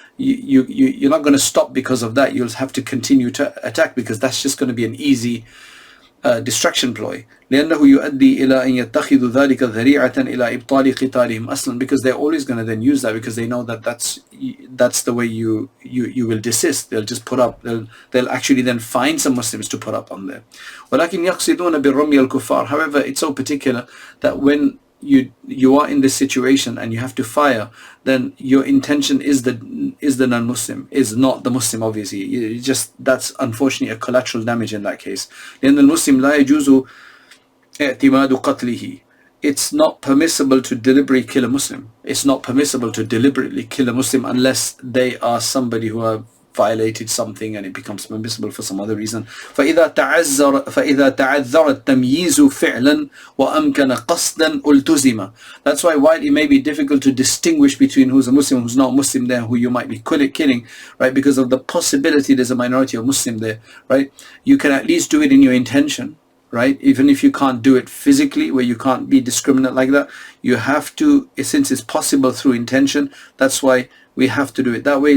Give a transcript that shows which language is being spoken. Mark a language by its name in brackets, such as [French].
[English] You're not going to stop because of that. You'll have to continue to attack, because that's just going to be an easy distraction ploy. [Arabic] لأنه يؤدي إلى أن يتخذوا ذلك ذريعة إلى إبطال قتالهم أصلا, [English] because they're always going to then use that, because they know that that's the way you will desist. They'll just put up. They'll actually then find some Muslims to put up on there. [Arabic] ولكن يقصدون بالرمي الكفار. [English] However, it's so particular that when you are in this situation and you have to fire, then your intention is the non-Muslim, is not the Muslim. Obviously, that's unfortunately a collateral damage in that case. [Arabic] لأن المسلم لا يجوز اعتماد قتله. [English] It's not permissible to deliberately kill a Muslim. It's not permissible to deliberately kill a Muslim unless they are somebody who have violated something and it becomes permissible for some other reason. [Arabic] فإذا تعذر التمييز فعلا وأمكن قصدا التزم. [English] That's why while it may be difficult to distinguish between who's a Muslim, who's not Muslim there, who you might be killing, right, because of the possibility there's a minority of Muslim there, right, you can at least do it in your intention, right? Even if you can't do it physically, where you can't be discriminate like that, you have to, since it's possible through intention, that's why we have to do it that way.